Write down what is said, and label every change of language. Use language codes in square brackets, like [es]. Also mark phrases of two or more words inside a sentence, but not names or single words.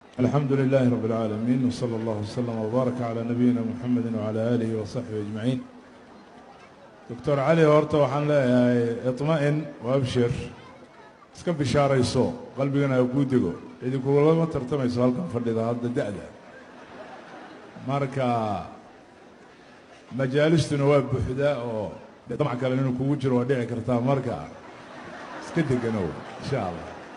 [ar] الحمد لله رب العالمين وصلى الله وسلم وبارك على نبينا محمد وعلى آله وصحبه أجمعين. [so] دكتور علي horta waxaan leeyahay [ar] اطمئن وابشر [so] iska bishaarayso qalbigana ku dego idinkula tartamayso halkan fadhida hadda da'da marka majaalistuna waa buuxda oo damac kale inuu kugu jiro waa dhici kartaa marka iska deganow [ar] إن شاء الله.